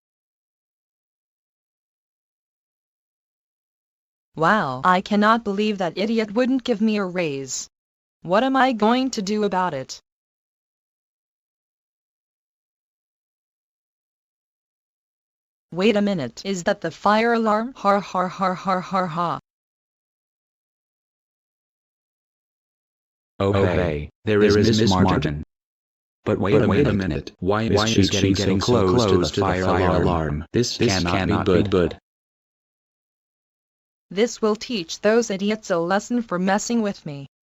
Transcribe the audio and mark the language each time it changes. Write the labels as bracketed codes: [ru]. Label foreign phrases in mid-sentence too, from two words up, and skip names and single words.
[en] Wow, I cannot believe that idiot wouldn't give me a raise. What am I going to do about it? Wait a minute, is that the fire alarm? Har har har har har ha. Okay, there is Miss Martin. But wait a minute, why is she getting so close to the fire alarm? This cannot be good. This will teach those idiots a lesson for messing with me.